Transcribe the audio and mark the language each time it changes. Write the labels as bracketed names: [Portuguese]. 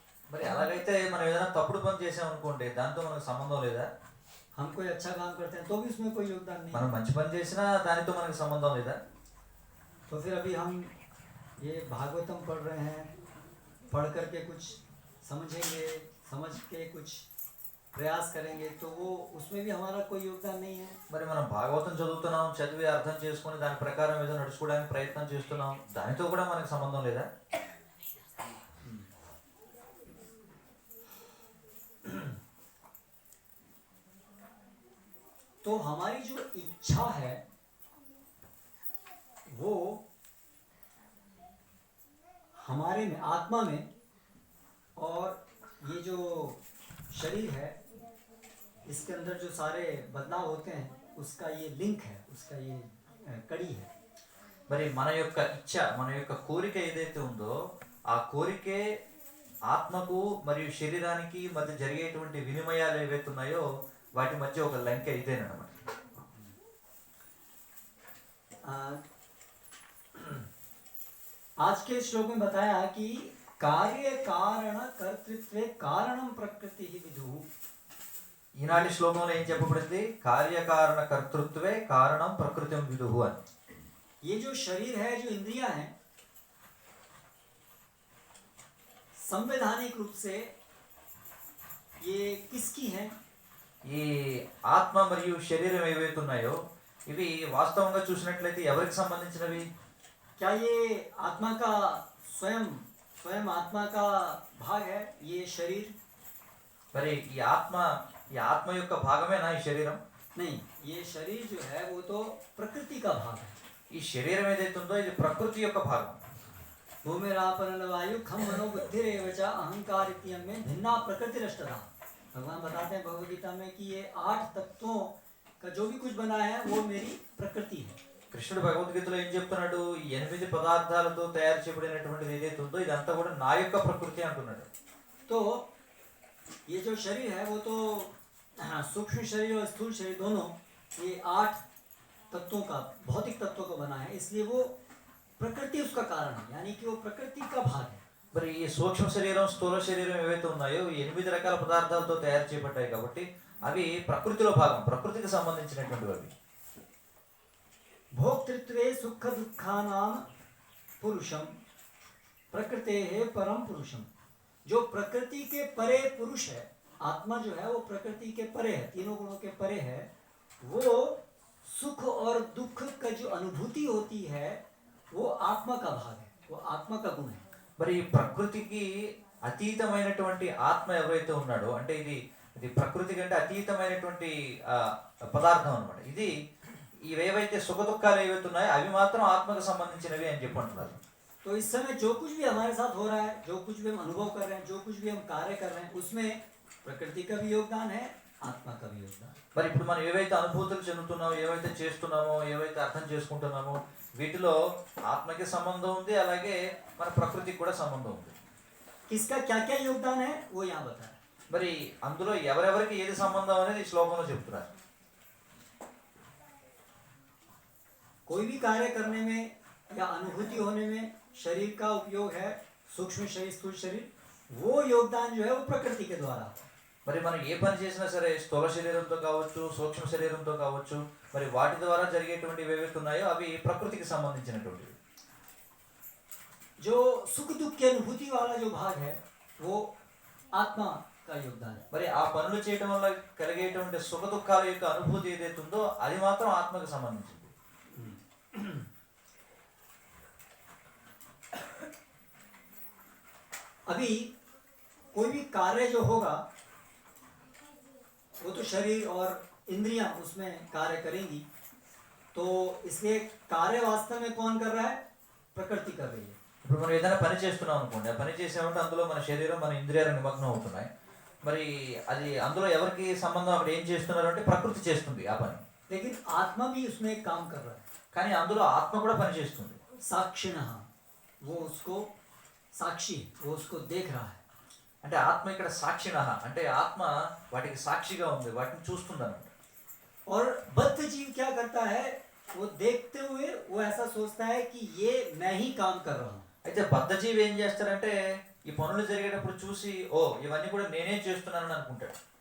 [Telugu] మరి అలాగైతే మనం ఏదైనా తప్పుడు పని చేసాం అనుకోండి, దాంతో మనకు సంబంధం లేదా? [Hindi] हम कोई अच्छा काम करते हैं तो भी उसमें कोई योगदान नहीं [Telugu] మనం [Hindi] है. [Telugu] మంచి పని చేసినా దానితో మనకు సంబంధం లేదా? [Hindi] तो फिर अभी हम ये भागवतम पढ़ रहे हैं, पढ़ करके कुछ समझेंगे, समझ के कुछ प्रयास करेंगे तो वो उसमें भी हमारा कोई योगदान नहीं है. [Telugu] మరి మనం భాగవతం చదువుతున్నాం, చదివి అర్థం చేసుకుని దాని ప్రకారం ఏదో నడుచుకోవడానికి ప్రయత్నం చేస్తున్నాం, దానితో కూడా మనకు సంబంధం లేదా? [Hindi] तो हमारी जो इच्छा है वो हमारे में आत्मा में और ये जो शरीर है इसके अंदर जो सारे बदलाव होते हैं उसका ये लिंक है, उसका ये कड़ी है. [Telugu] మరి మన యొక్క ఇచ్చ, మన యొక్క కోరిక ఏదైతే ఉందో ఆ కోరికే ఆత్మకు మరియు శరీరానికి మధ్య జరిగేటువంటి వినిమయాలు ఏవైతే ఉన్నాయో వాటి మధ్య ఒక లంకె ఇదేనమాట. [Hindi] आज के श्लोक में बताया कि [Sanskrit] कार्य कारण कर्तृत्वे कारणम प्रकृति ही विदुः. [Telugu] ఈనాటి శ్లోకంలో ఏం చెప్పబడింది? [Sanskrit] కార్యకారణ కర్తృత్వే కారణం ప్రకృతి విదుహు అని. [Hindi] ये जो शरीर है, जो इंद्रियां हैं, संवैधानिक रूप से ये किसकी हैं? [Telugu] ఈ ఆత్మ మరియు శరీరం ఏవైతే ఉన్నాయో ఇవి వాస్తవంగా చూసినట్లయితే ఎవరికి సంబంధించినవి? [Hindi] क्या ये आत्मा का स्वयं स्वयं आत्मा का भाग है ये शरीर? [Telugu] మరి ఈ ఆత్మ యొక్క భాగమేనా ఈ శరీరం? [Hindi] नहीं, ये शरीर जो है वो तो प्रकृति का भाग है. [Telugu] ఈ శరీరం ఏదైతే ఉందో ఇది ప్రకృతి యొక్క భాగం. [Sanskrit] भूमिरापन वायु खम मनो बुद्धि रेवच अहंकार इत्यम में भिन्ना प्रकृति रष्टता. [Hindi] भगवान बताते हैं भगवद गीता में कि ये 8 तत्वों का जो भी कुछ बना है वो मेरी प्रकृति है. [Telugu] కృష్ణుడు భగవద్గీతలో ఏం చెప్తున్నాడు? ఈ 8 పదార్థాలతో తయారు చేయబడినటువంటిది ఏదైతే ఉందో ఇదంతా కూడా నా యొక్క ప్రకృతి అంటున్నాడు. [Hindi] तो ये जो शरीर है वो तो सूक्ष्म शरीर और स्थूल शरीर दोनों ये 8 तत्वों का, भौतिक तत्वों का बना है, इसलिए वो प्रकृति उसका कारण है, यानी कि वो प्रकृति का भाग है. [Telugu] మరి ఈ సూక్ష్మ శరీరం స్థూల శరీరం ఏవైతే ఉన్నాయో ఈ 8 రకాల పదార్థాలతో తయారు చేయబడ్డాయి కాబట్టి అవి ప్రకృతిలో భాగం, ప్రకృతికి సంబంధించినటువంటివి అవి. [Sanskrit] भोक्तृत्वे सुख दुखानाम पुरुषम प्रकृते है परम पुरुषम. [Hindi] जो प्रकृति के परे पुरुष है, आत्मा जो है वो प्रकृति के परे है, तीनों गुणों के परे है. वो सुख और दुख का जो अनुभूति होती है वो आत्मा का भाग है, वो आत्मा का गुण है. [Telugu] మరి ఈ ప్రకృతికి అతీతమైనటువంటి ఆత్మ ఎవరైతే ఉన్నాడో, అంటే ఇది ప్రకృతి కంటే అతీతమైనటువంటి పదార్థం అన్నమాట. ఇది ఇవేవైతే సుఖ దుఃఖాలు ఏవైతే ఉన్నాయో అవి మాత్రం ఆత్మకు సంబంధించినవి అని చెప్పి అంటున్నారు. [Hindi] तो इस समय जो कुछ भी हमारे साथ हो रहा है, जो कुछ भी हम अनुभव कर रहे हैं, जो कुछ भी हम कार्य कर रहे हैं, उसमें प्रकृति का भी योगदान है, आत्मा का भी योगदान. [Telugu] మరి ఇప్పుడు మనం ఏవైతే అనుభూతులు చెందుతున్నామో, ఏవైతే చేస్తున్నామో, ఏవైతే అర్థం చేసుకుంటున్నామో వీటిలో ఆత్మకి సంబంధం ఉంది, అలాగే మన ప్రకృతికి కూడా సంబంధం ఉంది. [Hindi] किसका क्या क्या योगदान है वो यहाँ बता रहा है. [Telugu] మరి అందులో ఎవరెవరికి ఏది సంబంధం అనేది ఈ శ్లోకంలో చెప్తున్నారు. [Hindi] कोई भी कार्य करने में या अनुभूति होने में शरीर का उपयोग है, सूक्ष्म शरीर स्थूल शरीर, वो योगदान जो है वो प्रकृति के द्वारा. [Telugu] మరి మనం ఏ పని చేసినా సరే స్థూల శరీరంతో కావచ్చు, సూక్ష్మ శరీరంతో కావచ్చు, మరి వాటి ద్వారా జరిగేటువంటివి ఏవైతే ఉన్నాయో అవి ప్రకృతికి సంబంధించినటువంటివి. [Hindi] जो सुख दुख की अनुभूति वाला जो भाग है वो आत्मा का योगदान है। [Telugu] మరి ఆ పనులు చేయడం వల్ల కలిగేటువంటి సుఖ దుఃఖాల యొక్క అనుభూతి ఏదైతే ఉందో అది మాత్రం ఆత్మకు సంబంధించింది. [Hindi] अभी कोई भी कार्य जो होगा वो तो शरीर और इंद्रियां उसमें कार्य करेंगी, तो इसलिए कार्य वास्तव में कौन कर रहा है? प्रकृति कर रही है। [Telugu] ఇప్పుడు మనం ఏదైనా పని చేస్తున్నాం అనుకోండి, ఆ పని చేసామంటే అందులో మన శరీరం మన ఇంద్రియాలు నిమగ్నం అవుతున్నాయి. మరి అది అందులో ఎవరికి సంబంధం, అక్కడ ఏం చేస్తున్నారు అంటే ప్రకృతి చేస్తుంది ఆ పని. [Hindi] लेकिन आत्मा भी उसमें एक काम कर रहा है। [Telugu] కానీ అందులో ఆత్మ కూడా పని చేస్తుంది. [Hindi] साक्षिणः, वो उसको साक्षी, वो उसको देख रहा है। [Telugu] అంటే ఆత్మ ఇక్కడ సాక్షిణ, అంటే ఆత్మ వాటికి సాక్షిగా ఉంది, వాటిని చూస్తుంది అన్నమాట. [Hindi] और बद्ध जीव क्या करता है? वो देखते हुए वो ऐसा सोचता है कि ये मैं ही काम कर रहा हूँ। [Telugu] అయితే బద్ధజీవి ఏం చేస్తారంటే ఈ పనులు జరిగేటప్పుడు చూసి ఓ ఇవన్నీ కూడా నేనే చేస్తున్నానని అనుకుంటాడు.